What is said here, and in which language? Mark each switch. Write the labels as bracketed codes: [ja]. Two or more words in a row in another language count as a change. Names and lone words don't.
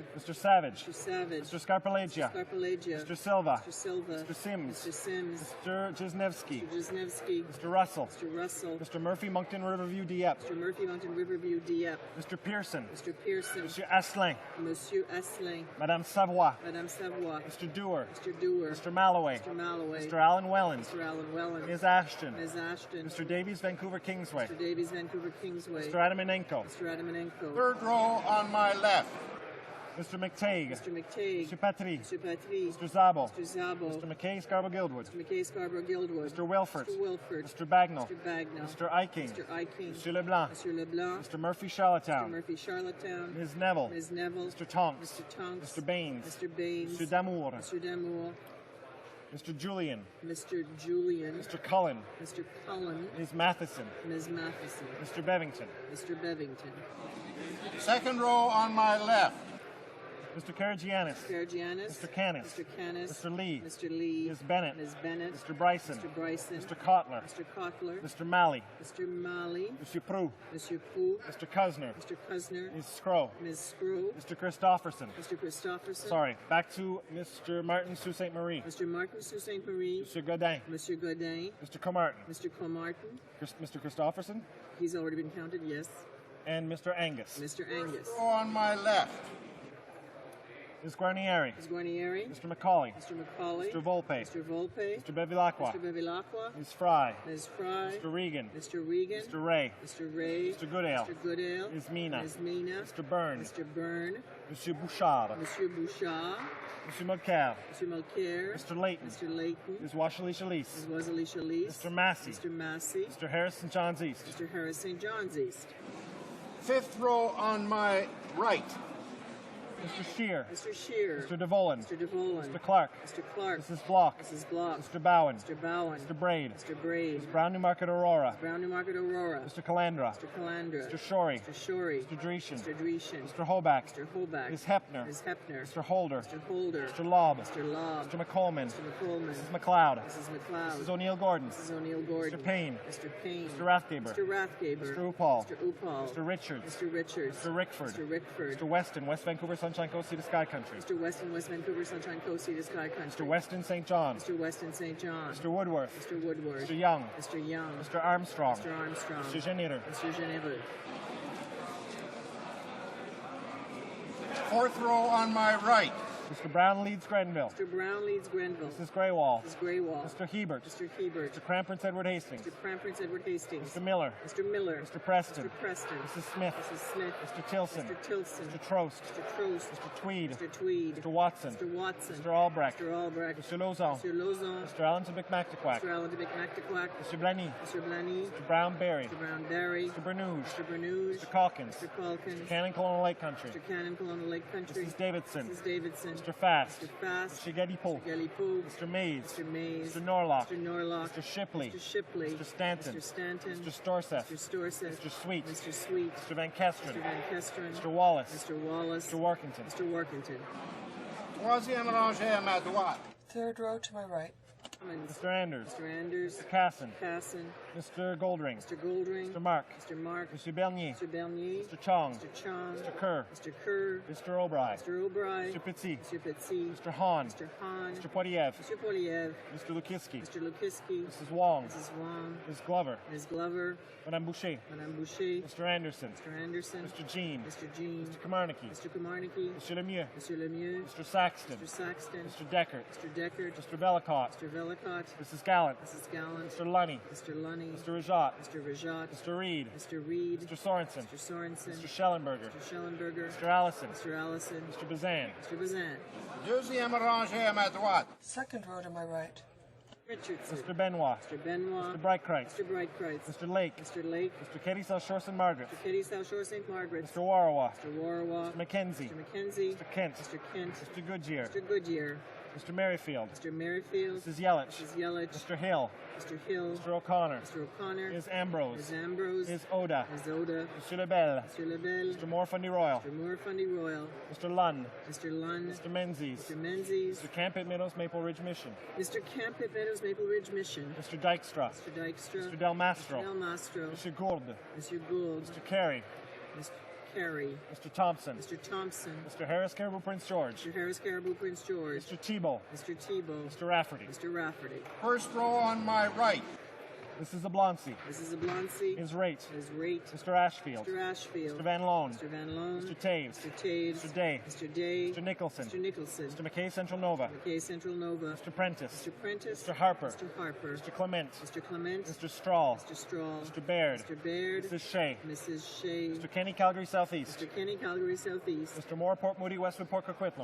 [en] Mr. Savage. Mr. Savage. Mr. Scarpalagia. Scarpalagia. Mr. Silva. Mr. Silva. Mr. Sims. Mr. Sims. Mr. Jesnevsky. Mr. Jesnevsky. Mr. Russell. Mr. Russell. Mr. Murphy, Moncton, Riverview, Dieppe. Mr. Murphy, Mountain Riverview, Dieppe. Mr. Pearson. Mr. Pearson. Monsieur Asselin. Monsieur Asselin. Madame Savoie. Madame Savoie. Mr. Dewar. Mr. Dewar. Mr. Malloway. Mr. Malloway. Mr. Alan Wellens. Mr. Alan Wellen. Ms. Ashton. Ms. Ashton. Mr. Davies, Vancouver, Kingsway. Mr. Davies, Vancouver, Kingsway. Mr. Adamanenko. Mr. Adamanenko. Third row on my left. Mr. McTague. Mr. McTague. Mr. Patry. Mr. Patry. Mr. Zabo. Mr. Zabo. Mr. McKay, Scarborough, Guildwood. Mr. McKay, Scarborough, Guildwood. Mr. Wilford. Mr. Wilford. Mr. Bagnall. Mr. Bagnall. Mr. Iking. Mr. Iking. Mr. LeBlanc. Mr. LeBlanc. Mr. Murphy, Mr. Charlottetown. Murphy, Charlottetown. Ms. Neville. Ms. Neville. Mr. Tonks. Mr. Tonks. Mr. Baines. Mr. Baines. Mr. Damour. Mr. Damour. Mr. Julian. Mr. Julian, Mr. Cullen. Mr. Cullen, Ms. Matheson. Ms. Matheson, Mr. Bevington. Mr. Bevington, Second row on my left. Mr. Karagianis. Karagianis, Mr. Canis. Mr. Canis, Mr. Lee. Mr. Lee, Ms. Bennett. Ms. Bennett, Mr. Bryson. Mr. Bryson, Mr. Kotler. Mr. Kotler, Mr. Malley. Mr. Malley, Mr. Prue. Mr. Pooh, Mr. Kuzner. Mr. Kuzner, Ms. Scrow. Ms. Screw, Mr. Christofferson. Mr. Christofferson, Sorry, back to Mr. Martin Sault Ste. Marie. Mr. Martin Sault Ste. Marie, Mr. Godin. Mr. Godin, Mr. Comartin. Mr. Comartin, Mr. Christofferson. he's already been counted, yes, And Mr. Angus. Mr. Angus, Row on my left. Ms. Guarnieri. Ms. Guarnieri, Mr. Macaulay. Mr. Macaulay, Mr. Volpe. Mr. Volpe, Mr. Bevilacqua. Mr. Bevilacqua, Ms. Fry. Ms. Fry, Mr. Regan. Mr. Regan, Mr. Ray. Mr. Ray, Mr. Goodale. Mr. Goodale, Ms. Mina. Ms. Mina, Mr. Byrne. Mr. Byrne, Monsieur Bouchard. Monsieur Bouchard, Monsieur Mulcair. Mr. Mulcair, Mr. Layton. Mr. Layton, Ms. Washley Ms. Chalice. Rosalie Chalice, Mr. Massey. Mr. Massey, Mr. Harris St. John's East. Mr. Harris St. John's East, Fifth row on my right. Mr. Shear. Mr. Shear, Mr. DeVolen. Mr. DeVolen, Mr. Clark. Mr. Clark, Mrs. Block. Mrs. Block, Mr. Bowen. Mr. Bowen, Mr. Braid. Mr. Braid, Brown Newmarket Aurora. Brown Newmarket Aurora, Mr. Calandra. Mr. Calandra, Mr. Shorey. Mr. Shorey, Mr. Dreeshen. Mr. Dreeshen, Mr. Hoback. Mr. Hoback, Ms. Hepner. Ms. Hepner, Mr. Holder. Mr. Holder, Mr. Lobb. Mr. Lobb, Mr. McColman. Mr. McColman, Mrs. McLeod. Mrs. McLeod, Mrs. O'Neill Gordon. Mrs. O'Neill Gordon, Mr. Payne. Mr. Payne, Mr. Rathgaber. Mr. Rathgaber, Mr. Upal. Mr. Upal, Mr. Richards. Mr. Richards, Mr. Rickford. Mr. Rickford, Mr. Weston, West Vancouver, Sunshine Coast, Sea to Sky Country. Mr. Weston, West Vancouver, Sunshine Coast, Sea to Sky Country, Mr. Weston St. John. Mr. Weston St. John, Mr. Woodworth. Mr. Woodward, Mr. Young. Mr. Young, Mr. Armstrong. Mr. Armstrong, Mr. Geneder. Mr. Geneva, Fourth row on my right. Mr. Brown leads Grenville. Mr. Brown leads Grenville, Mrs. Greywall. Mrs. Greywall, Mr. Hebert. Mr. Hebert, Mr. Crampers Edward Hastings. Mr. Crampers Edward Hastings, Mr. Miller. Mr. Miller, Mr. Preston. Mr. Preston, Mrs. Smith. Mrs. Smith, Mr. Tilson. Mr. Tilson, Mr. Trost. Mr. Trost, Mr. Tweed. Mr. Tweed, Mr. Watson. Mr. Watson, Mr. Albrecht. Mr. Albrecht, Mr. Lozon. Mr. Lozon, Mr. Allen to McMactaquack. Mr. Allen de McMactaquack, Mr. Blaney. Mr. Blaney, Mr. Brown Berry. Mr. Brown Berry, Mr. Bernouge. Mr. Bernouge, Mr. Calkins. Mr. Calkins, Cannon Colonial Lake Country. Mr. Cannon, Colonial Lake Country, Mrs. Davidson. Mrs. Davidson, Mr. Fast. Mr. Fast, Mr. Gedipo. Mr. Gallipo, Mr. Mays. Mr. Mays, Mr. Norlock. Mr. Norlock, Mr. Shipley. Mr. Shipley, Mr. Stanton. Mr. Stanton, Mr. Storseth. Mr. Storseth, Mr. Sweet. Mr. Sweet, Mr. Van Kesteren. Mr. Van Kesteren, Mr. Wallace. Mr. Wallace, Mr. Workington. Mr. Workington, [fr] Troisième rangée à ma droite. [en] third row to my right. Cummins, Mr. Anders. Mr. Anders, Mr. Casson. Casson, Mr. Goldring. Mr. Goldring, Mr. Mark. Mr. Mark, Mr. Bernier. Mr. Bernier, Mr. Chong. Mr. Chong, Mr. Kerr. Mr. Kerr, Mr. O'Brien. Mr. O'Brien, Mr. Pitsy. Mr. Pitsy, Mr. Hahn. Mr. Hahn, Mr. Poiliev. Mr. Poliev, Mr. Lukiski. Mr. Lukiski, Mrs. Wong. Mrs. Wong, Ms. Glover. Ms. Glover, Madame Boucher. Madame Boucher, Mr. Anderson. Mr. Anderson, Mr. Jean. Mr. Jean, Mr. Kamarnicki. Mr. Komarnicki, Mr. Lemieux. Mr. Lemieux, Mr. Saxton. Mr. Saxton, Mr. Deckert. Mr. Deckard, Mr. Bellicott. Mr. Vellicott, Mrs. Gallant. Mrs. Gallant, Mr. Lunny. Mr. Lunny, Mr. Rajat. Mr. Rajat, Mr. Reed. Mr. Reed, Mr. Sorensen. Mr. Sorensen, Mr. Schellenberger. Mr. Schellenberger, Mr. Allison. Mr. Allison, Mr. Bazan. Mr. Bazan, [fr] Deuxième rangée à ma droite. [en] Second row to my right. Richardson, Mr. Benoit. Mr. Benoit, Mr. Breitkreitz. Mr. Breitkreitz, Mr. Lake. Mr. Lake, Mr. Katie South Shore St. Margaret. Mr. Kitty South Shore St. Margaret, Mr. Warawa. Mr. Warawa, Mr. Mackenzie. Mr. Mackenzie, Mr. Kent. Mr. Kent, Mr. Goodyear. Mr. Goodyear, Mr. Merrifield. Mr. Merrifield, Mrs. Yelich. Mrs. Yelich, Mr. Hill. Mr. Hill, Mr. O'Connor. Mr. O'Connor, Ms. Ambrose. Ms. Ambrose, Ms. Oda. Ms. Oda, Mr. Lebel. Mr. Lebel, Mr. Moore Fundy Royal. Mr. Moore Fundy Royal, Mr. Lunn. Mr. Lunn, Mr. Menzies. Mr. Menzies, Mr. Camp at Meadows Maple Ridge Mission. Mr. Camp at Meadows Maple Ridge Mission, Mr. Dykstra. Mr. Dykstra, Mr. Del Mastro. Del Mastro, Mr. Gould. Mr. Gould, Mr. Carey. Mr. Carey, Mr. Thompson. Mr. Thompson, Mr. Harris Caribou Prince George. Mr. Harris Caribou Prince George, Mr. Tebow. Mr. Tebow, Mr. Rafferty. Mr. Rafferty, First row on my right. Mrs. Oblonsky. Mrs. Oblonsky, Ms. Rate. Ms. Rate, Mr. Ashfield. Mr. Ashfield, Mr. Van Loan. Mr. Van Loan, Mr. Taves. Mr. Taves, Mr. Day. Mr. Day, Mr. Nicholson. Mr. Nicholson, Mr. McKay Central Nova. McKay Central Nova, Mr. Prentice. Mr. Prentice, Mr. Harper. Mr. Harper, Mr. Clement. Mr. Clement, Mr. Strahl. Mr. Strahl, Mr. Baird. Mr. Baird, Mrs. Shea. Mrs. Shea, Mr. Kenny Calgary Southeast. Mr. Kenny Calgary Southeast, Mr. Moore Port Moody Westwood Port Coquitlam.